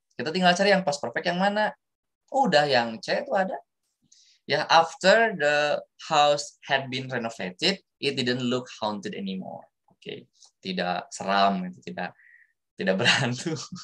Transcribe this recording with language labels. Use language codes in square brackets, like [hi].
[id] Kita tinggal cari yang past perfect yang mana. Udah, yang C itu ada. [en] Ya, after the house had been renovated, it didn't look haunted anymore. [id] Oke, tidak seram, tidak berhantu.